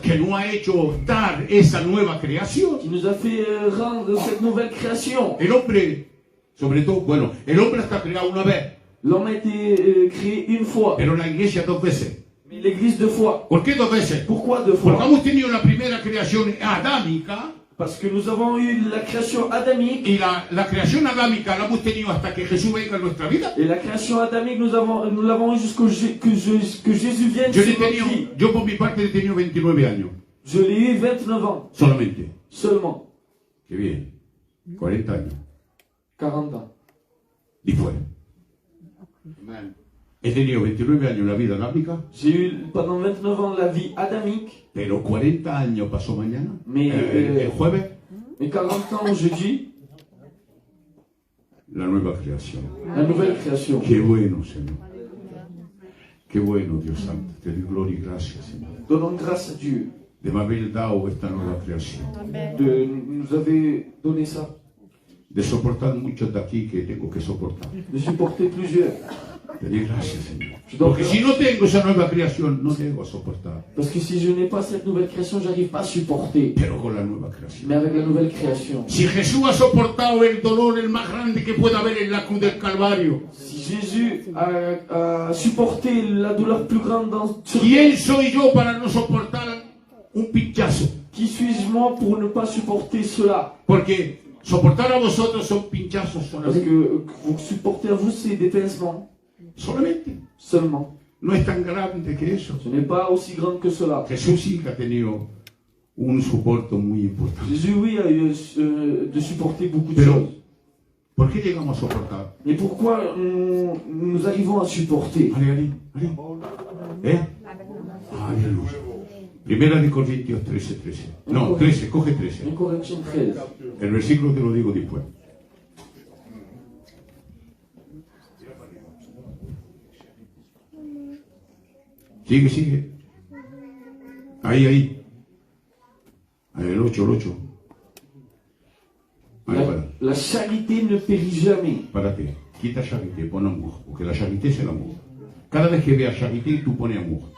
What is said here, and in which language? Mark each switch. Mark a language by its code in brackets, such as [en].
[es] Que nos ha hecho dar esa nueva creación. [fr] qui nous a fait rendre cette nouvelle création. [es] El hombre, sobre todo, bueno, el hombre está creado una vez, [fr] L'homme a été créé une fois, [es] pero la iglesia dos veces. [fr] mais l'église deux fois. [es] ¿Por qué dos veces? [fr] Pourquoi deux [es] Porque [fr] fois? [es] hemos tenido la primera creación adámica [fr] Parce que nous avons eu la création adamique, [es] y la creación adámica la hemos tenido hasta que Jesús venga en nuestra vida. [fr] et la création adamique, nous l'avons eu jusqu'au que Jésus vienne [es] Yo, [fr] sur notre vie. [es] yo por mi parte he tenido 29 años, [fr] Je l'ai eu 29 ans, [es] solamente. [fr] seulement. [es] Qué bien, 40 años. [fr] 40 ans. [es] Y fuera. He tenido 29 años la vida adámica, [fr] J'ai eu pendant 29 ans la vie adamique, [es] pero 40 años pasó mañana, [fr] Mais, [es] el jueves, [fr] mais 40 ans jeudi, [es] la nueva creación. [fr] la nouvelle création. [es] Qué bueno, Señor. Qué bueno, Dios Santo. Te doy gloria y gracias, Señor, [fr] Donnons grâce à Dieu [es] de me haber dado esta nueva creación. [fr] de nous avoir donné ça, [es] De soportar muchos de aquí que tengo que soportar. [fr] de supporter plusieurs. [es] Te doy gracias, Señor. [fr] Je dois [es] Porque si no tengo esa nueva creación, no llego a soportar. [fr] Parce que si je n'ai pas cette nouvelle création, j'arrive pas à supporter. [es] Pero con la nueva creación. [fr] Mais avec la nouvelle création, [es] Si Jesús ha soportado el dolor el más grande que pueda haber en la cruz del Calvario, [fr] si Jésus a supporté la douleur plus grande sur [es] ¿quién soy yo para no soportar un pinchazo? [fr] qui suis-je moi pour ne pas supporter cela? [es] Porque soportar a vosotros son pinchazos [fr] Parce [es] solamente. [fr] que vous supporter à vous, c'est des pincements [es] Solamente. [fr] seulement. [es] No es tan grande que eso. [fr] Ce n'est pas aussi grand que cela. [es] Jesús sí que ha tenido un soporte muy importante. [fr] Jésus, oui, a eu de supporter beaucoup de [es] Pero, [fr] choses. [es] ¿por qué llegamos a soportar? [fr] Mais pourquoi nous arrivons à supporter? [es] Ale. Aleluya. Primera de Corintios 13. No, 13, coge 13. [fr] 1 Corinthiens 13. [es] El versículo te lo digo después. Sigue. Ahí. Ahí, el 8. Ahí, [fr] La charité ne périt jamais. [es] párate. Quita charité, pon amour. [fr] Porque la charité c'est l'amour. [es] Cada vez que veas charité, tú pones amour.